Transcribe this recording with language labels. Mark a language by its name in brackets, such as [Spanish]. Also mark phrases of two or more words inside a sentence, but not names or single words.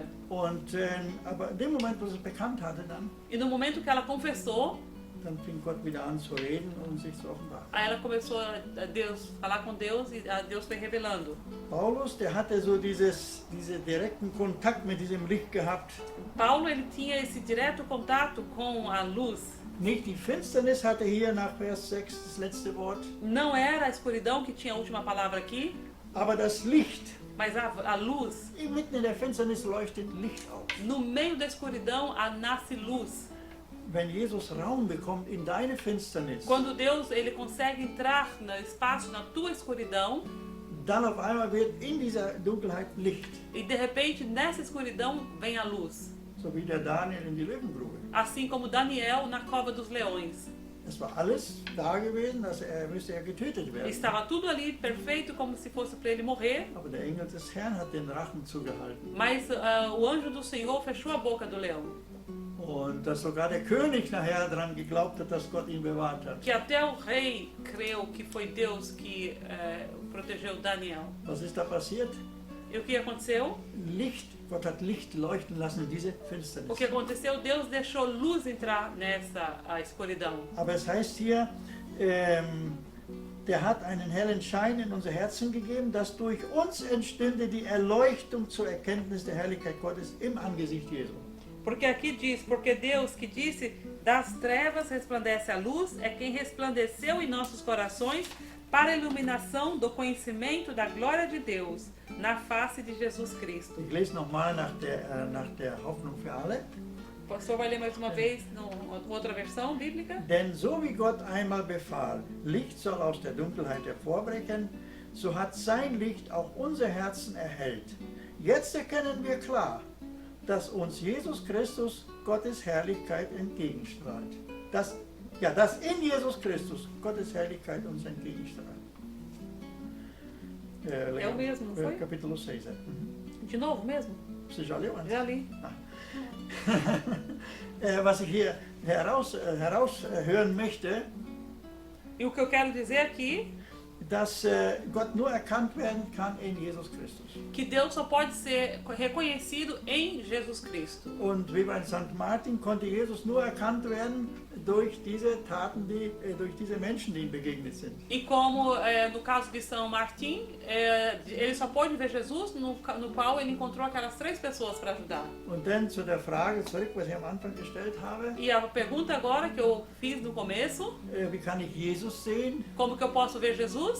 [German] Und, aber in dem Moment, wo sie es bekannt hatte, [Portuguese] E no momento que ela confessou, [German] dann fing Gott wieder an zu reden und sich zu offenbaren. [Portuguese] aí ela começou a Deus falar com Deus e a Deus foi revelando. [German] Paulus, der hatte so diesen direkten Kontakt mit diesem Licht gehabt. [Portuguese] Paulo, ele tinha esse direto contato com a luz. [German] Nicht die Finsternis hatte hier nach Vers 6 das letzte Wort, [Portuguese] Não era a escuridão que tinha a última palavra aqui, [German] aber das Licht. [Portuguese] mas a luz. [German] Mitten in der Finsternis leuchtet Licht auf. [Portuguese] No meio da escuridão nasce luz. [German] Wenn Jesus Raum bekommt in deine Finsternis, [Portuguese] Quando Deus ele consegue entrar no espaço, na tua escuridão, [German] dann auf einmal wird in dieser Dunkelheit Licht. [Portuguese] e de repente nessa escuridão vem a luz. [German] So wie der Daniel in die Löwengrube. [Portuguese] Assim como Daniel na cova dos leões. [German] Es war alles da gewesen, dass müsste getötet werden. [Portuguese] Estava tudo ali perfeito, como se fosse para ele morrer, [German] Aber der Engel des Herrn hat den Rachen zugehalten. [Portuguese] mas o anjo do Senhor fechou a boca do leão. [German] Und dass sogar der König nachher daran geglaubt hat, dass Gott ihn bewahrt hat. [Portuguese] Que até o rei creu que foi Deus que protegeu Daniel. [German] Was ist da passiert? [Portuguese] E o que aconteceu? [German] Licht, Gott hat Licht leuchten lassen in diese [Portuguese] O [German] Finsternis. [Portuguese] que aconteceu? Deus deixou luz entrar nessa escuridão. [German] Aber es heißt hier, der hat einen hellen Schein in unser Herzen gegeben, dass durch uns entstünde die Erleuchtung zur Erkenntnis der Herrlichkeit Gottes im Angesicht Jesu. [Portuguese] Porque aqui diz, porque Deus que disse, das trevas resplandece a luz, é quem resplandeceu em nossos corações para a iluminação do conhecimento da glória de Deus na face de Jesus Cristo. [German] Ich lese nochmal nach der Hoffnung für alle. [Portuguese] O pastor vai ler mais uma vez, outra versão bíblica. [German] Denn so wie Gott einmal befahl, Licht soll aus der Dunkelheit hervorbrechen, so hat sein Licht auch unser Herzen erhellt. Jetzt erkennen wir klar, dass uns Jesus Christus Gottes Herrlichkeit entgegenstrahlt. Dass in Jesus Christus Gottes Herrlichkeit uns entgegenstrahlt. [Portuguese] É o mesmo, não foi? Capítulo 6. De novo mesmo? Você já leu antes? Já li. [German] Was ich hier heraushören möchte, [Portuguese] E o que eu quero dizer aqui, [German] dass Gott nur erkannt werden kann in Jesus Christus. [Portuguese] que Deus só pode ser reconhecido em Jesus Cristo. [German] Und wie bei St. Martin konnte Jesus nur erkannt werden durch diese Taten, durch diese Menschen, die ihm begegnet sind. [Portuguese] E como no caso de São Martim, ele só pôde ver Jesus no qual ele encontrou aquelas 3 pessoas para ajudar. [German] Und dann zu der Frage zurück, was ich am Anfang gestellt habe, [Portuguese] E a pergunta agora que eu fiz no começo, [German] wie kann ich Jesus sehen? [Portuguese] como que eu posso ver Jesus?